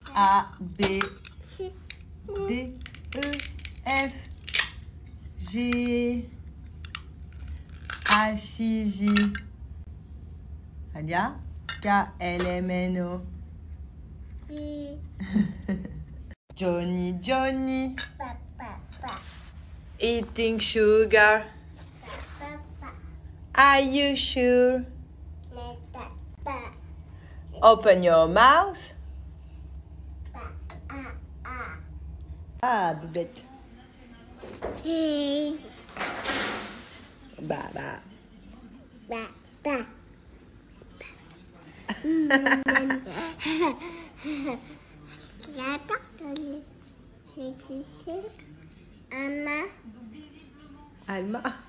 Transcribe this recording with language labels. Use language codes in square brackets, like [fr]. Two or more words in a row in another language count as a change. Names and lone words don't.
[en] A, B, D, E, F, G, H, I, J. Alia? K, L, M, N, O. Johnny, Johnny. Eating sugar. Are you sure? Open your mouth. [fr] Ah, bébête. Bah. Alma.